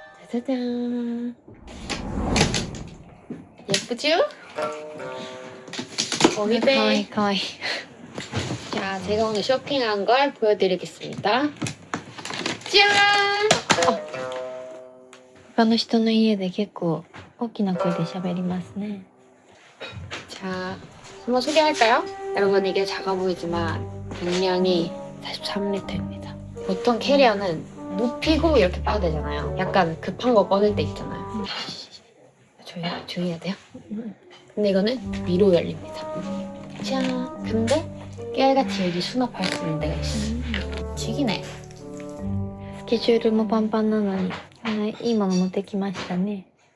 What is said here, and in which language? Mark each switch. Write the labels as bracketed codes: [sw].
[ko] 짜자잔. 예쁘죠? 어리배. [ja] 가와이. [ko] 자, 제가 오늘 쇼핑한 걸 보여드리겠습니다. 짠! [ja] 他の人の家で結構大きな声で喋りますね. [ko] 자, 한번 소개할까요? 여러분, 이게 작아 보이지만 용량이 43리터입니다. 보통 캐리어는 눕히고 이렇게 빠도 되잖아요. 약간 급한 거 꺼낼 때 있잖아요. 조용히 해야 돼요. 근데 이거는 위로 열립니다. 짠! 근데 깨알같이 여기 수납할 수 있는 데가 있어요. 죽이네. [ja] スケジュールもパンパンなのにいいもの持ってきましたね.